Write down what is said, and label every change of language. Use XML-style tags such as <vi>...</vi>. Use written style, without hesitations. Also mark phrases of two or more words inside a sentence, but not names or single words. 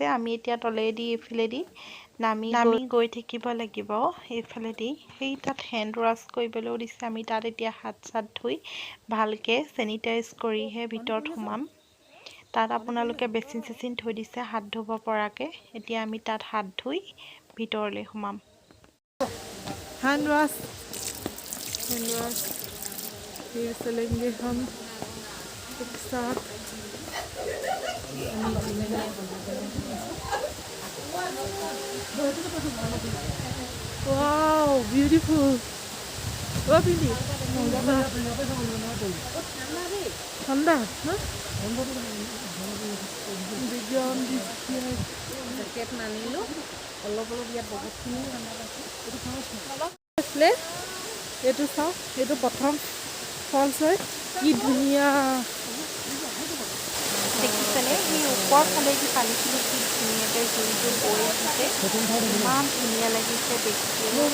<as>আমি এতিয়া তলেদি এইফালেদি নামি গৈ থাকিব লাগিব। এইফালেদি সেই তাত</as> <en>hand wash</en> <as>কৰিবলৈও দিছে। আমি তাত এতিয়া হাত চাত ধুই ভালকৈ চেনিটাইজ কৰিহে ভিতৰত সোমাম। তাত আপোনালোকে বেচিন চেচিন থৈ দিছে হাত ধুব পৰাকৈ। এতিয়া আমি তাত হাত ধুই ভিতৰলৈ সোমাম।</as> <hi>हैंड वॉश फिर चलेंगे हम एक साथ।</hi> <en>Wow, beautiful. What is it? Thunder, huh? Beyond this here.</en> <as>জেকেট নানিলোঁ অলপ ইয়াত বহুতখিনি আছিলে এইটো চাওঁ এইটো প্ৰথম ফলছ হয় কি ধুনীয়া দেখিছেনে সেই ওপৰ ফালে যি পানীখিনি কি ধুনীয়াকৈ জুইটো বৈ আহিছে ইমান ধুনীয়া লাগিছে দেখিবলৈ</as>